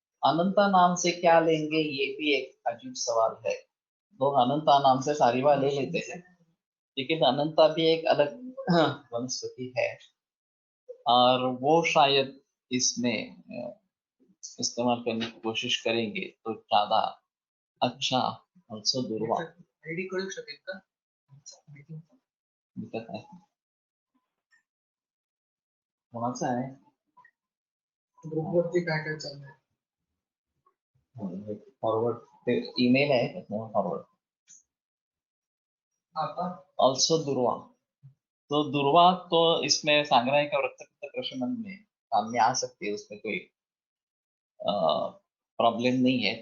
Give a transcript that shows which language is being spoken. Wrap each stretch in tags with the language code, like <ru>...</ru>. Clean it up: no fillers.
<hi>अनंता नाम से क्या लेंगे, ये भी एक अजीब सवाल है। लोग अनंता नाम से सारीवा ले लेते हैं, लेकिन अनंता भी एक अलग वनस्पति है और वो शायद इसमें इस्तेमाल करने की कोशिश करेंगे तो ज्यादा अच्छा।</hi> <mr>ऑल्सो दुर्वा आयडी कळू शकेल का? दिक्कत आहे कोणाचा आहे ग्रुपवरती काय काय चाललंय? फॉरवर्ड ते ईमेल आहे त्याच्यामुळे फॉरवर्ड।</mr> <hi>ऑल्सो दुर्वा, तो दुर्वा तो इसमें सांग्राहिक और रक्तपित्त प्रशमन में काम में आ सकती है, उसमें कोई प्रॉब्लम नहीं है।</hi>